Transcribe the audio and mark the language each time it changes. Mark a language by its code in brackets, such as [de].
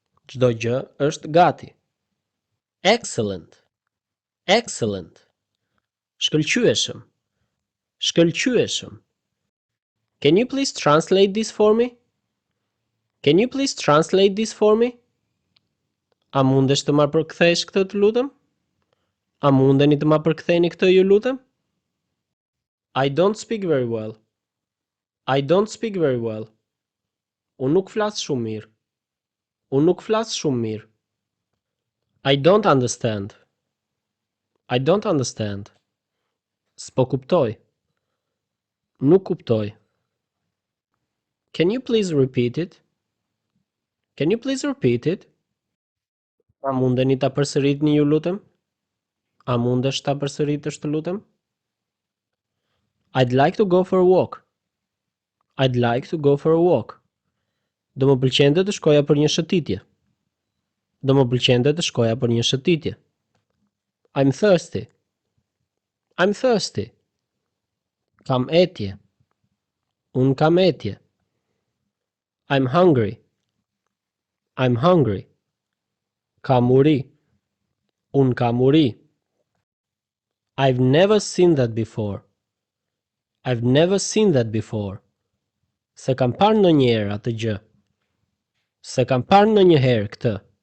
[sq] Çdo gjë është gati. [en] Excellent. Excellent. [sq] Shkëlqyeshëm. Shkëlqyeshëm. [en] Can you please translate this for me? Can you please translate this for me? [sq] A mundesh të ma përkthesh këtë të lutem? A mundeni të ma përktheni këtë ju lutem? [en] I don't speak very well. I don't speak very well. [sq] Unë nuk flas shumë mirë. Unë nuk flas shumë mirë. [en] I don't understand. I don't understand. [sq] S'po kuptoj. Nuk kuptoj. [en] Can you please repeat it? Can you please repeat it? [sq] A mundeni ta përsëritni ju lutem? A mundesh ta përsëritësh të lutem? [en] I'd like to go for a walk. I'd like to go for a walk. [sq] Do më pëlqente të shkoja për një shëtitje. Do më pëlqente të shkoja për një shëtitje. [en] I'm thirsty. I'm thirsty. [sq] Kam etje. Un kam etje. [en] I'm hungry. I'm hungry. [sq] Kam uri. Un kam uri. [en] I've never seen that before. I've never seen that before. [sq] Se kam parë ndonjëherë atë gjë. Se kam parë ndonjëherë këtë.